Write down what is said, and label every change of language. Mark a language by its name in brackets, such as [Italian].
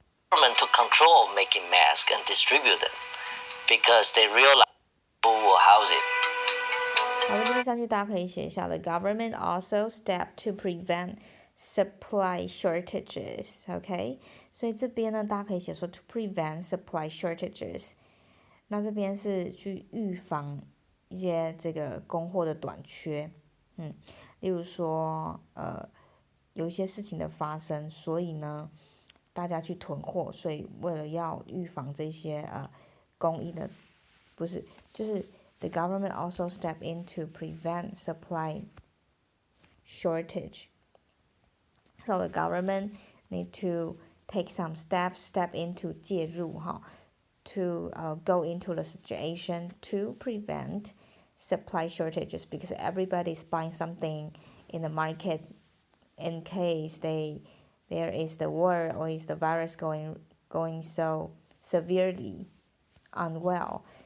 [English] Government took control of making masks and distribute them because they realized people will house it. [Chinese] 好，这边上去大家可以写一下 [English] The government also stepped to prevent supply shortages. [Chinese] OK， 所以这边呢，大家可以写说 [English] to prevent supply shortages。 [Chinese] 那这边是去预防一些这个供货的短缺。例如说有一些事情的发生，所以呢，大家去囤货，所以为了要预防这些供应的，不是，就是 [English] the government also step in to prevent supply shortage. So the government need to take some steps, step into [Chinese] 介入哈， [English] to go into the situation to prevent supply shortages because everybody is buying something in the market in case there is the war or is the virus going so severely unwell.